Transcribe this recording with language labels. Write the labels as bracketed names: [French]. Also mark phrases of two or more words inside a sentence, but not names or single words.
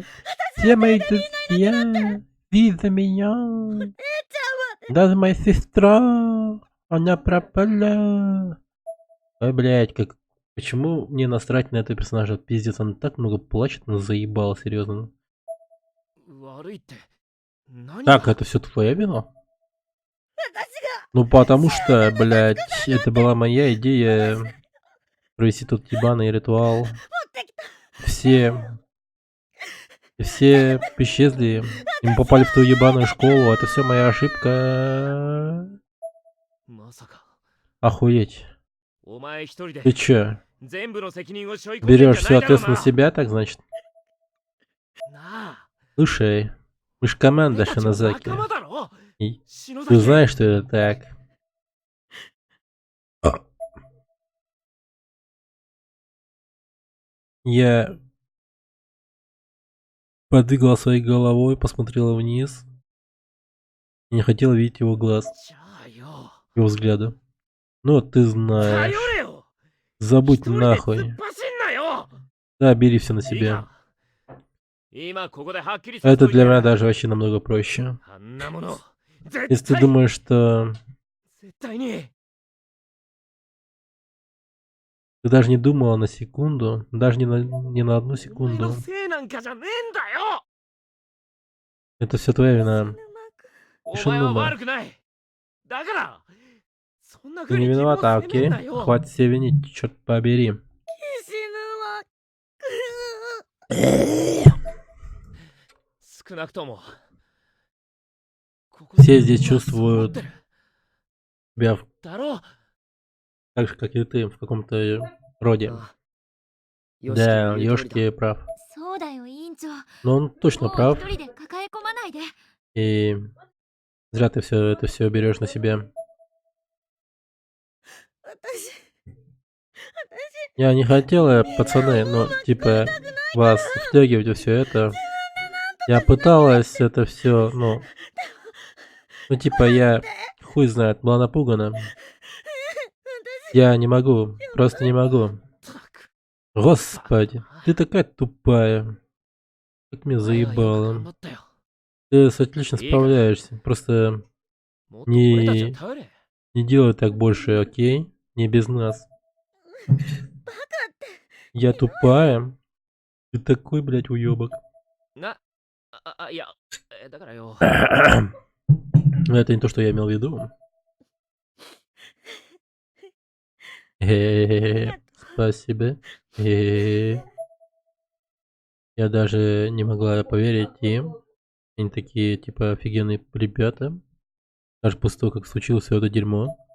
[Russian] Все мои друзья. Из-за меня. Даже моя сестра. Она пропала. Ой, блять, как Почему мне насрать на этого персонажа? Пиздец, он так много плачет, но заебал, серьезно. [Japanese] 悪いって何 [Russian] Так, [Japanese] が [Russian] это все твоя вина? Ну потому что, блядь, это была моя идея провести тот ебаный ритуал. Все исчезли, и мы попали в ту ебаную школу. Это все моя ошибка. [Japanese] まさか [Russian] Охуеть. [Japanese] お前一人 [Russian] Ты [Japanese] で [Russian] чё, [Japanese] 全部の責任を背負い込んでんじゃ [Russian] берешь [Japanese] な [Russian] всю [Japanese] いだろう [Russian] ответственность [Japanese] な [Russian] на себя, так значит? [Japanese] なあ [Russian] Слушай, мы ж команда [Japanese] 俺たちは [Russian] Шинозаки. [Japanese] 仲間だろ [Russian] И [Japanese] 篠 [Russian] ты [Japanese] 崎 [Russian] знаешь, что это так. Я подвигала своей головой, посмотрела вниз. И не хотела видеть его глаз, [Japanese] じゃあよ [Russian] его взгляда. Ну, вот ты [Japanese] 頼 [Russian] знаешь. [Japanese] れよ [Russian] Забудь [Japanese] 一人で突っ [Russian] нахуй. [Japanese] 走んなよ [Russian] Да, бери все на [Japanese] いい [Russian] себя. [Japanese] か今ここではっきりさせ [Russian] Это [Japanese] といて [Russian] для меня даже вообще намного проще. [Japanese] あんなもの [Russian] Если [Japanese] 絶 [Russian] ты [Japanese] 対 [Russian] думаешь, что... [Japanese] 絶対に [Russian] Ты даже не думала на секунду, даже не на одну [Japanese] お前 [Russian] секунду. [Japanese] のせいなんかじゃねえんだよ [Russian] Это все твоя вина. [Japanese] お前は [Russian] Шинума. [Japanese] 悪くないだからそんな [Russian] Ты [Japanese] 風 [Russian] не [Japanese] に自分を [Russian] виновата, [Japanese] 責め [Russian] окей? [Japanese] んなよ [Russian] Хватит себя винить, черт побери. [Japanese] 少なくともここ [Russian] Все [Japanese] で [Russian] здесь [Japanese] 僕はそう思っ [Russian] чувствуют [Japanese] てる [Russian] себя [Japanese] だろう [Russian] так же, как и ты, в каком-то роде. [Japanese] ああよし [Russian] Да, [Japanese] 君の言う通りだ [Russian] Ёшки прав. [Japanese] そうだよ委員長。 [Russian] Но он точно [Japanese] もう [Russian] прав. [Japanese] 一人で抱え込まないで。 [Russian] И зря ты это все берешь на себя. Я не хотела, пацаны, ну, типа, вас втягивать во все это. Я пыталась это все, ну, типа, я, хуй знает, была напугана. Я не могу, просто не могу. [Japanese] ったく [Russian] Господи, ты такая тупая. Как меня [Japanese] お前はよく頑 [Russian] заебало. [Japanese] 張ったよ [Russian] Ты отлично справляешься. Просто [Japanese] もっと俺たちを頼れ [Russian] не делай так больше, окей? Не без нас. Я тупая. Ты такой, блядь, уёбок. [Japanese] いやだからよ [Russian] Это не то, что я имел в виду. Спасибо. Я даже не могла поверить им. Они такие, типа, офигенные ребята. Даже после того, как случилось все это дерьмо.